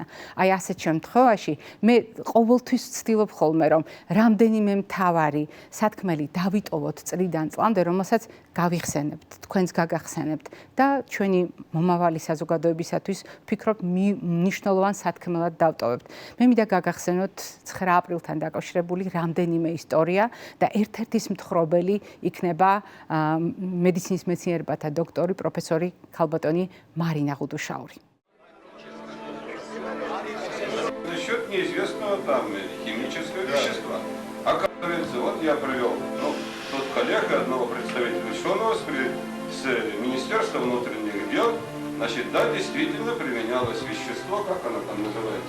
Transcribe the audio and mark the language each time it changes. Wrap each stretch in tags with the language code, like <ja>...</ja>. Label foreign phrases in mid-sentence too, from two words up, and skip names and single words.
<ka>აი ასეთ შემთხვევაში მე ყოველთვის ვცდილობ ხოლმე, რომ რამდენიმე მთავარი სათქმელი დავიტოვოთ წლიდან წლამდე, რომელსაც გავიხსენებთ, თქვენს გაგახსენებთ და ჩვენი მომავალი საზოგადოებისათვის ვფიქრობ მნიშვნელოვან სათქმელად დავტოვებთ. მე მინდა გაგახსენოთ 9 აპრილთან დაკავშირებული რამდენიმე ისტორია და ერთ-ერთის მთხრობელი იქნება медициნის მეცნიერებათა დოქტორი, პროფესორი ქალბატონი Марина Гудушаури.</ka> <ru>За счет неизвестного там химического вещества. Оказывается, вот я провел тут коллег и одного представителя ученого с Министерства внутренних дел. Значит, да, действительно применялось вещество, как оно там называется?</ru>